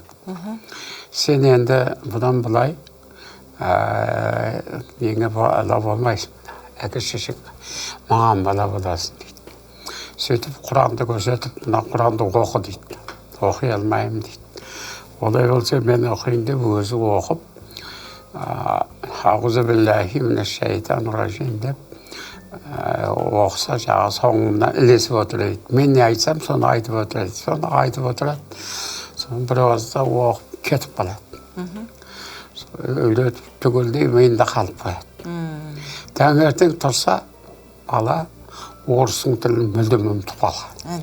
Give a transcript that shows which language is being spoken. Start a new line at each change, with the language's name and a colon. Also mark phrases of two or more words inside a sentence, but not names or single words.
Kazakh: Сен енді бұдан бұлай еңе бала болмайсың. Әке шешек маған бала боласың дейді. Сөйтіп Құранды көрсетіп, мына Құранды оқы дейді. Оқи алмаймын дейді. Олай болса мен оқиын деп өзі оқып,
Arabic: أعوذ بالله من الشيطان الرجيم
Kazakh: деп оқса жағы соңымнан ілесіп отырады. Мен не айтсам, соны айтып отырады. Соны айтып отырады. Соны бір ауызда оқып кетіп қалады. Өйлетіп түгелдей миында қалып қояды. Таңертең тұрса, бала орыстың тілін мүлдем ұмытып қалған.